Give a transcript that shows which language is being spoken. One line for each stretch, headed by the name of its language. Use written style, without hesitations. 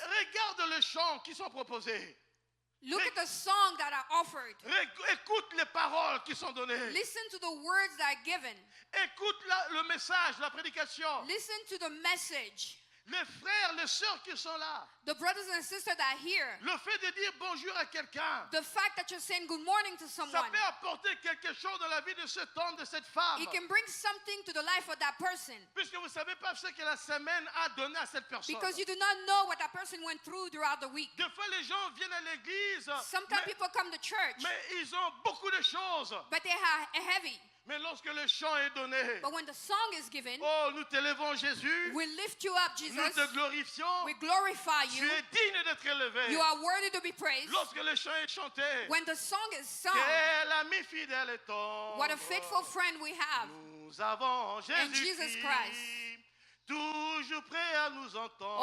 French: regarde les chants qui sont proposés.
English: look at the songs that are offered.
French: Écoute les paroles qui sont données.
English: Listen to the words that are given.
French: Écoute le message, la prédication.
English: Listen to the message.
French: Les frères, les sœurs qui sont là,
English: the brothers and sisters that are here,
French: le fait de dire bonjour à quelqu'un,
English: the fact that you're saying good morning to
French: ça
English: someone,
French: peut apporter quelque chose dans la vie de cet homme, de cette femme.
English: it can bring something to the life of that person.
French: Puisque vous ne savez pas ce que la semaine a donné à cette personne.
English: Because you do not know what that person went through throughout the week.
French: Des fois, les gens viennent à l'église,
English: Sometimes people come to church,
French: mais ils ont beaucoup de choses.
English: but they are heavy.
French: Mais lorsque le chant est donné,
English: But when the song is given,
French: oh, nous t'élevons Jésus,
English: we lift you up,
French: nous
English: Jesus.
French: te glorifions,
English: We glorify
French: tu
English: you.
French: es digne d'être élevé.
English: You are worthy to be praised.
French: Lorsque le chant est chanté,
English: When the song is sung,
French: quel ami fidèle est ton.
English: what a faithful friend we have.
French: Nous avons
English: Jesus
French: Jésus-Christ,
English: Christ.
French: toujours prêt à nous entendre.